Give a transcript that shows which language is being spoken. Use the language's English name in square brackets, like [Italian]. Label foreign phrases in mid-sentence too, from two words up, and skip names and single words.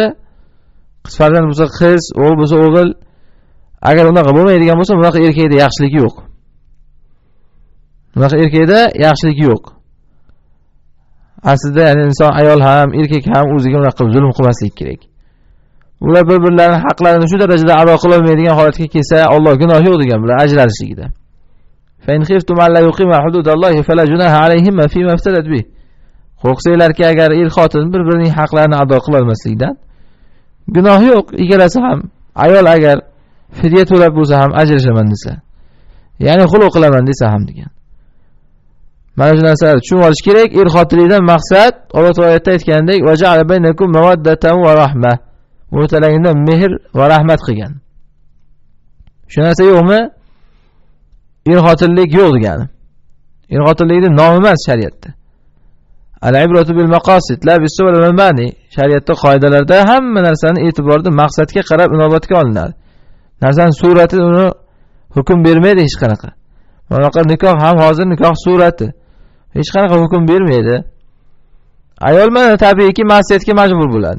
[Uzbek] Qiz farzand bo'lsa qiz, o'g'il bo'lsa o'g'il. Agar unaqa bo'lmaydigan bo'lsa, bunaqa erkakda yaxshilik yo'q. Bunaqa erkakda yaxshilik yo'q. Aslida yani inson ayol ham, erkak ham o'ziga unaqa zulm qilmaslik kerak. Ular bir-birlarining haqlarini shu darajada ado qila olmaydigan holatga kelsa, Alloh gunoh yo'q degan bular ajralishligida. [Arabic] فإن خفتم ألا يقيما حدود الله فلا جناح عليهما فيما افتدت به. [Uzbek] Qo'rqsanglarki agar er-xotin bir-birining haqlarini ado qila olmaslikdan gunoh yo'q. Ikkalasi ham ayol agar fidya to'lab bo'lsa ham ajrashaman desa, ya'ni xuluq qilaman desa ham degan. Mana shu narsalarni tushunib olish kerak. Er-xotinlikdan maqsad Alloh taolada aytganidek, [Arabic] "وجعل بينكم مودة ورحمة." [Uzbek] O'rtalangizda mehr va rahmat qilgan. Shu narsa yo'qmi? Er-xotinlik yo'q degani. Er-xotinlikning nomi emas shariatda. [Arabic] العبرة بالمقاصد لا بالصور والمعاني. [Uzbek] Shariatda qoidalarda hamma narsani e'tiborda maqsadga qarab inobatga olinadi. Narsaning surati uni hukm bermaydi hech qanaqa. Bunaqa nikoh ham hozir nikoh surati. Hech qanaqa hukm bermaydi. Ayol mana tabiiyki ma'siyatga majbur bo'ladi.